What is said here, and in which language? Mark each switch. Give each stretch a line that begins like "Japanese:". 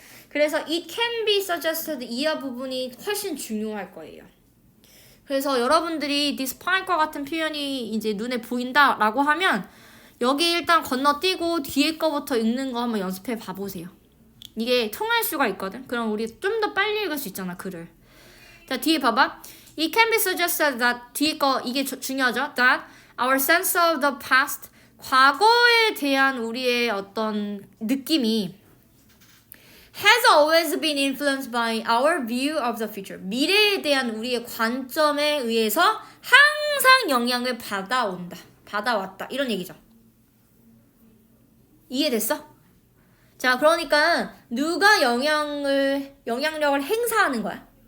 Korean: 그래서
English: it can be suggested
Korean: 이하 부분이 훨씬 중요할 거예요. 그래서 여러분들이 despite과 같은 표현이 이제 눈에 보인다라고 하면 여기 일단 건너뛰고 뒤에 거부터 읽는 거 한번 연습해 봐보세요. 이게 통할 수가 있거든. 그럼 우리 좀 더 빨리 읽을 수 있잖아, 글을. 자, 뒤에 봐봐.
English: It can be suggested that
Korean: 뒤에 거 이게 중요하죠.
English: That our sense of the past
Korean: 과거에 대한 우리의 어떤 느낌이
English: has always been influenced by our view of the future.
Korean: 미래에 대한 우리의 관점에 의해서 항상 영향을 받아왔다. 이런 얘기죠. 이해됐어? 자, 그러니까 누가 영향력을 행사하는 거야?